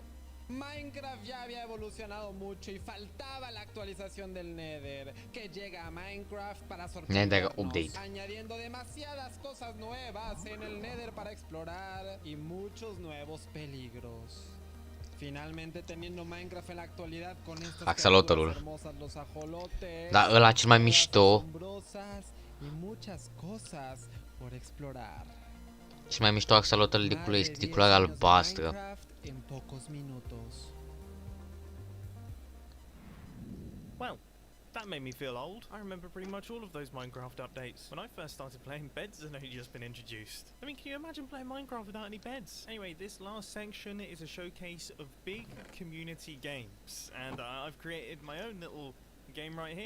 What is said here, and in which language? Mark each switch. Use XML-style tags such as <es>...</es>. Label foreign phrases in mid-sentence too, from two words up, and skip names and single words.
<es>Minecraft ya había evolucionado mucho y faltaba la actualización del Nether, que llega a Minecraft para sorprendernos, añadiendo demasiadas cosas nuevas en el Nether para explorar y muchos nuevos peligros. Finalmente teniendo Minecraft en la actualidad con estas criaturas hermosas, los ajolotes,</es> <ro>da, ăla cel mai mișto.</ro> <es>asombrosas y muchas cosas por explorar.</es> <ro>Cel mai mișto axolotl de culoare albastră.</ro> <es>En pocos minutos.</es> <en>Well, that made me feel old. I remember pretty much all of those Minecraft updates. When I first started playing, beds had only just been introduced. I mean, can you imagine playing Minecraft without any beds? Anyway, this last section is a showcase of big community games, and I've created my own little game right here.</en>